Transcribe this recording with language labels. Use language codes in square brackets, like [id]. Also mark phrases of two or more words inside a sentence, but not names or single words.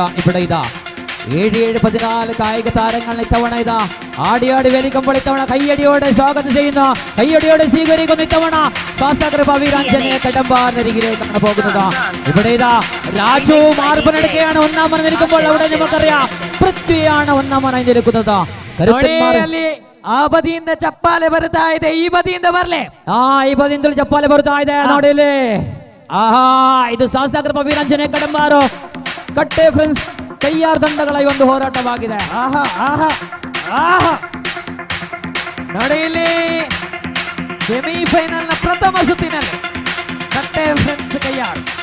[ml] ഇവിടെ ഇതാ 7-14 കായിക താരങ്ങൾ ഇത്തവണ ഇതാ ആടിയാടി വലിക്കുമ്പോൾ ഇത്തവണ കയ്യടിയോടെ സ്വാഗതം ചെയ്യുന്നു, കയ്യടിയോടെ സ്വീകരിക്കുന്നു. ഇത്തവണ ശാസ്താകൃപ വീരാഞ്ജനേയ കടമ്പാറിനരികിലേക്കാണ് പോകുന്നത്. ഇവിടെ ഇതാ രാജു മാർബനെടുക്കുകയാണ്. ഒന്നാമൻ നിൽക്കുമ്പോൾ അവിടെ നമുക്കറിയാം പൃഥ്വിയാണ് ഒന്നാമനായി നിൽക്കുന്നത്. [kn] ಆ ಬದಿಯಿಂದ ಚಪ್ಪಾಲೆ ಬರ್ತಾ ಇದೆ, ಈ ಬದಿಯಿಂದ ಬರ್ಲೆ. ಈ ಬದಿಯಿಂದ ಚಪ್ಪಾಲೆ ಬರ್ತಾ ಇದೆ ನೋಡಿಲಿ. ಆಹಾ, ಇದು ಶಾಸ್ತಾಕೃಪ ವೀರಾಂಜನೇಯ ಕಡಂಬಾರು ಕಟ್ಟೆ ಫ್ರೆಂಡ್ಸ್ ಕೈಯಾರ್ ತಂಡಗಳ ಈ ಒಂದು ಹೋರಾಟವಾಗಿದೆ. ಆಹಾ ಆಹಾ ಆಹಾ, ನೋಡಿ ಇಲ್ಲಿ ಸೆಮಿಫೈನಲ್ ನ ಪ್ರಥಮ ಸುತ್ತಿನಲ್ಲಿ ಕಟ್ಟೆ ಫ್ರೆಂಡ್ಸ್ ಕೈಯಾರ್.